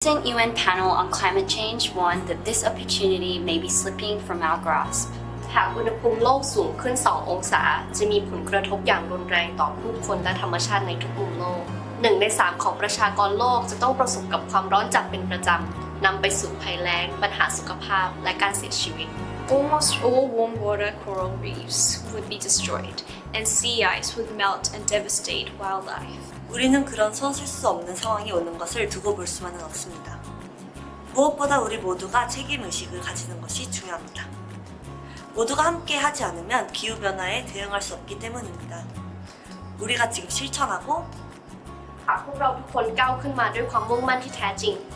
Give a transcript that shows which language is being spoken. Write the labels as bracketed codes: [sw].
[en] Recent UN panel on climate change warned that this opportunity may be slipping from our grasp. [th] หากอุณหภูมิโลกสูงขึ้น 2 องศาจะมีผลกระทบอย่างรุนแรงต่อผู้คนและธรรมชาติในทุกมุมโลก 1 ใน 3 ของประชากรโลกจะต้องประสบกับความร้อนจัดเป็นประจำนำไปสู่ภัยแล้งปัญหาสุขภาพและการเสียชีวิต [en] Almost all warm water coral reefs would be destroyed, and sea ice would melt and devastate wildlife. [ko] 우리는 그런 서술 수 없는 상황이 오는 것을 두고 볼 수만은 없습니다. 무엇보다 우리 모두가 책임의식을 가지는 것이 중요합니다. 모두가 함께 하지 않으면 기후변화에 대응할 수 없기 때문입니다. 우리가 지금 실천하고 [th] หากพวกเราทุกคนก้าวขึ้นมาด้วยความมุ่งมั่นที่แท้จริง